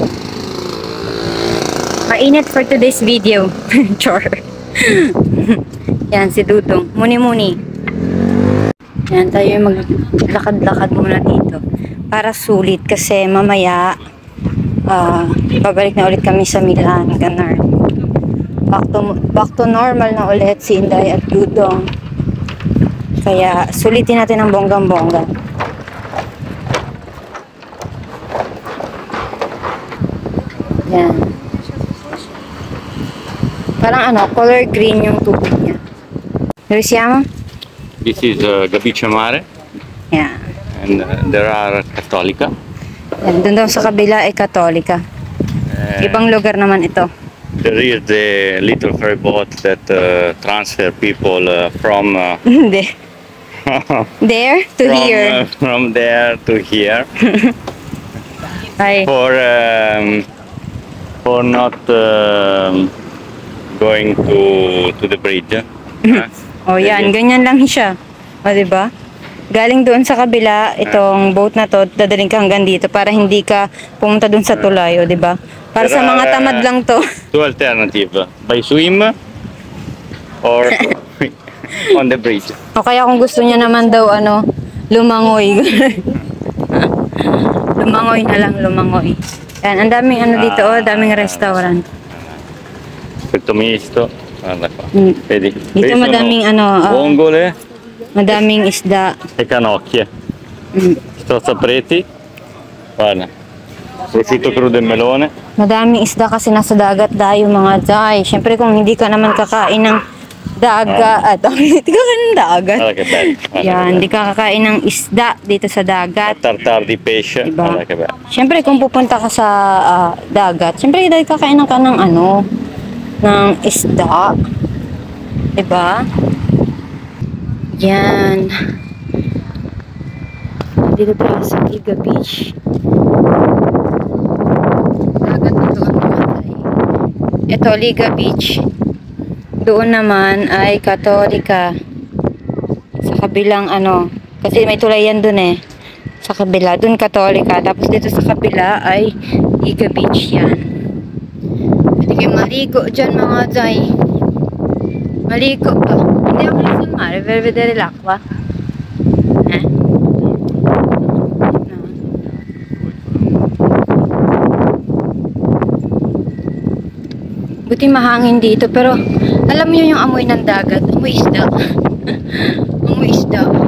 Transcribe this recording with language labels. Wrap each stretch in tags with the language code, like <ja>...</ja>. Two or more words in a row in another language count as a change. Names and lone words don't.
<en>Mainit for today's video.</en> <tl>Chor. Yan si Dudong. Muni-muni. Yan, tayo maglakad-lakad muna dito para sulit kasi mamaya babalik na ulit kami sa Milan, ganun.</tl> <en>Back to normal</en> <tl>na ulit si Inday at Dudong. Kaya sulitin natin ang bonggang-bongga. Yan. Parang</tl> <en>color green</en> <tl>yung tubig niya.</tl> <it>Risiamo?</it> <en>This is Gabice Mare. Yeah. And there are Cattolica.</en> <tl>Yan, doon daw sa kabila ay Katolika. Ibang lugar naman ito.</tl> <en>There is the little ferry boat that transfer people from there to here. From there to here.</en> <tl>Ay.</tl> <en>For not going to the bridge.</en> <tl>Oh, yan, ganyan lang siya. O, diba? Galing doon sa kabila, itong boat na to, dadaling ka hanggang dito para hindi ka pumunta doon sa tulay, o, diba? Para sa mga tamad lang to.</tl> <en>Two alternatives, by swim or on the bridge.</en> <tl>O kaya kung gusto niya naman daw, lumangoy. Lumangoy na lang, lumangoy. Yan, ang daming dito, daming restaurant.</tl> <it>Questo misto. Guarda qua. Vedi?</it> <tl>Dito madaming vongole madaming isda</tl> <it>e canocchie. Sto sapreti. Guarda. Prosciutto crudo e melone.</it> <tl>Madaming isda kasi nasa dagat tayo mga Jai. Siyempre kung hindi ka naman kakain ng dagat, hindi ka kakain ng dagat.</tl> <it>Guarda che bello.</it> <tl>Yan, hindi ka kakain ng isda dito sa dagat.</tl> <it>Tartar di pesce.</it> <tl>Diba?</tl> <it>Guarda che bello.</it> <tl>Siyempre kung pupunta ka sa dagat, siyempre dahil kakain ka ng ng isda. Diba? Yan. Dito tayo sa Liga Beach. Dagat na doon naman. Ito, Liga Beach. Doon naman ay Katolika. Sa kabilang kasi may tulayan doon sa kabila. Doon Katolika. Tapos dito sa kabila ay Liga Beach yan. Pwede kayo maligo dyan mga Jai. Maligo ka. Hindi ako nasa</tl> <it>mare per vedere l'acqua.</it> <tl>Buti mahangin dito pero alam niyo yung amoy ng dagat. Amoy isda. Amoy isda.</tl>